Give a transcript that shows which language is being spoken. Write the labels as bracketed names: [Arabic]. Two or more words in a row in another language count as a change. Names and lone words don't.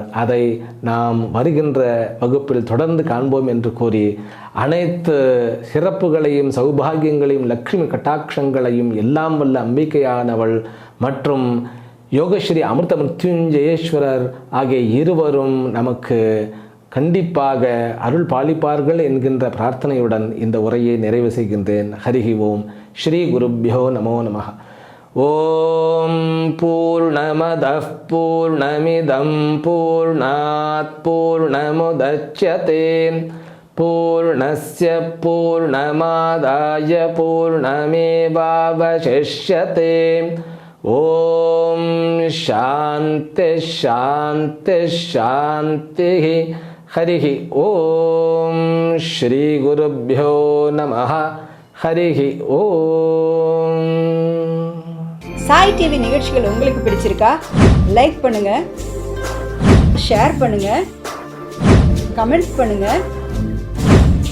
[Tamil] அதை நாம் வருகின்ற வகுப்பில் தொடர்ந்து காண்போம் என்று கூறி, அனைத்து சிறப்புகளையும் சௌபாகியங்களையும் லக்ஷ்மி கட்டாட்சங்களையும் எல்லாம் வல்ல அம்பிகையானவள் மற்றும் யோகஸ்ரீ அமிர்த மிருத்யுஞ்சயேஸ்வரர் ஆகிய இருவரும் நமக்கு கண்டிப்பாக அருள் பாலிப்பார்கள் என்கின்ற பிரார்த்தனையுடன் இந்த உரையை நிறைவு செய்கின்றேன். [Sanskrit] हरिः ओम्. श्री गुरुभ्यो नमो नमः. ओम् पूर्णमदः पूर्णमिदं पूर्णात् पूर्णमुदच्यते पूर्णस्य पूर्णमादाय पूर्णमेवावशिष्यते. ओम् शान्ति शान्ति शान्ति. हरिः ओम्. श्री गुरुभ्यो नमः. हरिः ओम्. [Tamil] சாய் டிவி நிகழ்ச்சிகள் உங்களுக்கு பிடிச்சிருக்கா? லைக் பண்ணுங்க, ஷேர் பண்ணுங்க, கமெண்ட்ஸ் பண்ணுங்க, சப்ஸ்கிரைப் பண்ணுங்க.